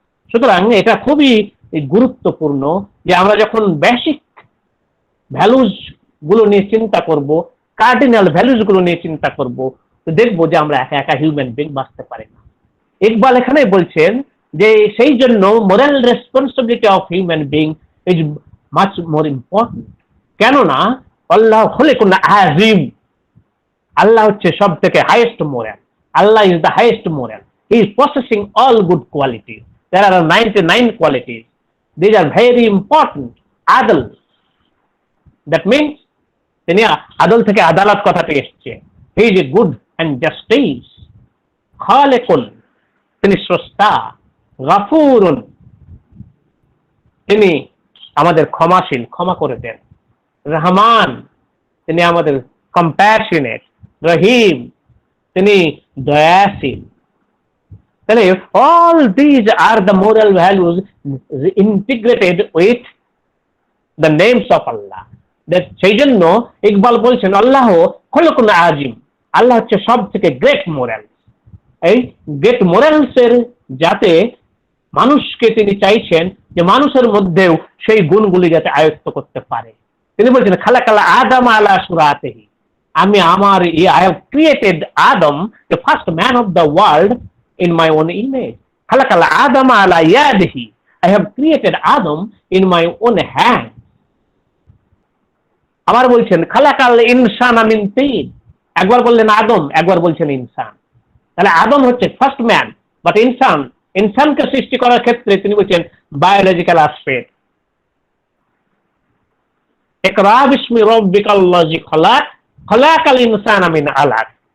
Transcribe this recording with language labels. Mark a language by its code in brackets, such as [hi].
[bn] সুতরাং এটা খুবই গুরুত্বপূর্ণ যে আমরা যখন বেসিক ভ্যালুজ গুলো নিয়ে চিন্তা করব, কার্ডিনাল ভ্যালুজ গুলো নিয়ে চিন্তা করব, তো দেখবো যে আমরা একা একা হিউম্যান বিং বাঁচতে পারি না। ইকবাল এখানে বলছেন যে সেই জন্য moral responsibility of human being is much more important. কেননা আল্লাহ খলিকুন আজিম, আল্লাহ হচ্ছে সব থেকে highest moral. [en] Allah is the highest moral. He is possessing all good qualities. There are 99 qualities. These are very important. Adl. That means [bn] তিনি আদল থেকে আদালত কথাটি এসছে। [en] He is a good and justice. [bn] খালেকুন, তিনি স্রষ্টা। গাফুরুন, তিনি আমাদের ক্ষমাশীল, ক্ষমা করে দেন। রহমান, তিনি আমাদের কম্প্যাশনেট। রহিম, তিনি দয়াশীল। তাহলে [en] All these are the moral values integrated with the names of Allah. [bn] সেই জন্য ইকবাল বলছেন আল্লাহ খলকুন আজিম, আল্লাহ হচ্ছে সব থেকে গ্রেট মোরাল। এই গ্রেট মোরালস এর যাতে মানুষকে তিনি চাইছেন যে মানুষের মধ্যেও সেই গুণগুলি যাতে আয়ত্ত করতে পারে। তিনি বলছেন খালাকাল আদম আলা সুরাতিহি, আমি আমার [en] I have created Adam, the first man of the world, in my own image. [ar] Khalaqal Adam ala yadihi, [en] I have created Adam in my own hand. [bn] আবার বলছেন [ar] খালাকাল ইনসানা মিন তিন, [bn] একবার বললেন আদম, একবার বলছেন ইনসান। তাহলে আদম হচ্ছে ফার্স্ট ম্যান, বাট ইনসানকে সৃষ্টি করার ক্ষেত্রে তিনি বলছেন বায়োলজিক্যাল অ্যাসপেক্ট। [ar] ইকরা বিসমি রাব্বিকাল্লাযী খালাক খলাকাল ইনসানা মিন আলাক।